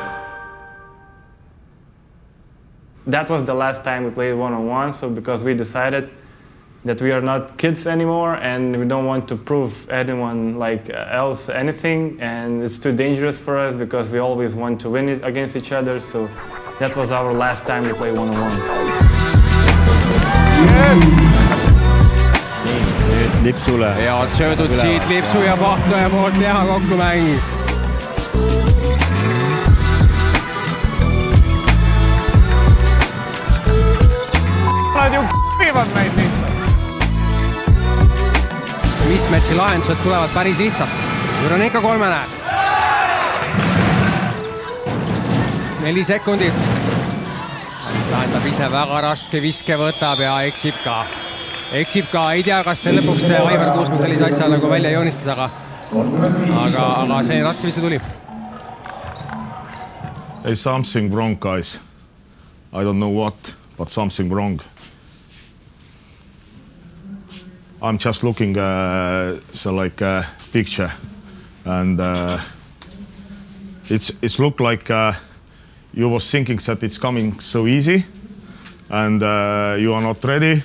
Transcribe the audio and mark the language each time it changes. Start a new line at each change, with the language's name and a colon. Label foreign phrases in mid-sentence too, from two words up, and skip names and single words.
English: That was the last time we played one-on-one, so because we decided that we are not kids anymore and we don't want to prove anyone like else anything, and it's too dangerous for us because we always want to win it against each other, so that was our last time we played one-on-one.
Estonian: Nüüd Lipsule. Head söödud siit Lipsu ja Pahtoja poolt, teha kokkumäng. Nad ju k***ivad meid lihtsalt. Mismatchi lahendused tulevad päris lihtsalt. Nüüd on ikka 3. 4 sekundit. Lahendab ise väga raske viske, võtab ja eksib ka. Eksib ka, ei tea, kas see lõpuks Aivar Kuusma sellise asja nagu välja joonistas, aga see raske visse tuli.
English: Hey, something wrong, guys. I don't know what, but something wrong. I'm just looking picture and it's looked like you was thinking that it's coming so easy and you are not ready.